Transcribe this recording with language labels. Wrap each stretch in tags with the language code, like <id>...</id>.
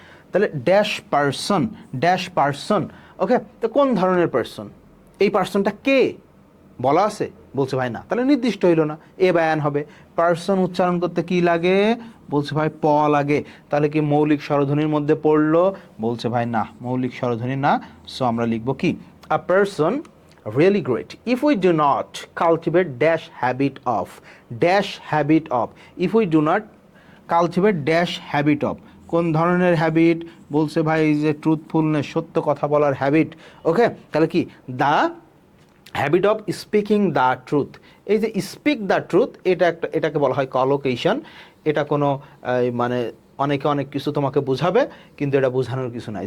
<bn>তাহলে dash person, dash person. ওকে, তো কোন ধরনের পারসন? এই পারসনটা কে বলা আছে? বলছে ভাই না, তাহলে নির্দিষ্ট হইল না, এ বায়ান হবে। পারসন উচ্চারণ করতে কি লাগে? বলছে ভাই প লাগে। তাহলে কি মৌলিক স্বরধ্বনির মধ্যে পড়লো? বলছে ভাই না, মৌলিক স্বরধ্বনি না। সো আমরা লিখবো কি?</bn> <en>a person really great if we do not cultivate dash habit of, dash habit of, if we do not cultivate dash habit of,</en> <bn>কোন ধরনের হ্যাবিট? বলছে ভাই যে ট্রুথফুলনেস, সত্য কথা বলার হ্যাবিট। ওকে, তাহলে কি?</bn> <en>The habit of speaking the truth.</en> <bn>এই যে স্পিক দ্য ট্রুথ, এটা একটা, এটাকে বলা হয় কলোকেশন। এটা কোনো মানে অনেকে অনেক কিছু তোমাকে বোঝাবে, কিন্তু এটা বোঝানোর কিছু নাই।</bn>